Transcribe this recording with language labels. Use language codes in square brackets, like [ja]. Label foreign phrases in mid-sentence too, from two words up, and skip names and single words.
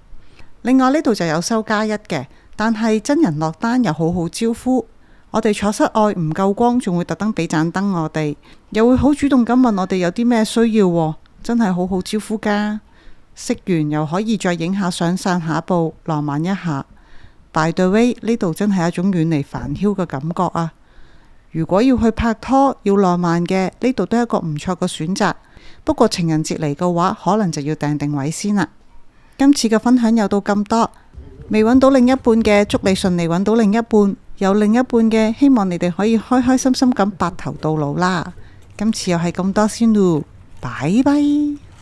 [yue] 另外呢度就有收加一嘅，但係真人落單又好好招呼。我哋坐室外唔夠光，仲會特登俾盞燈我哋，又會好主動咁問我哋有啲咩需要喎，真係好好招呼噶。食完又可以再影下相散下步，浪漫一下。 [en] By the way， [yue] 呢度真係一種遠離煩囂嘅感覺啊！如果要去拍拖要浪漫嘅，呢度都係一個唔錯嘅選擇。不過情人節嚟嘅話，可能就要訂定位先啦。今次嘅分享又到咁多，未揾到另一半嘅，祝你順利揾到另一半；有另一半嘅，希望你哋可以開開心心咁白頭到老啦。今次又係咁多先咯，拜拜。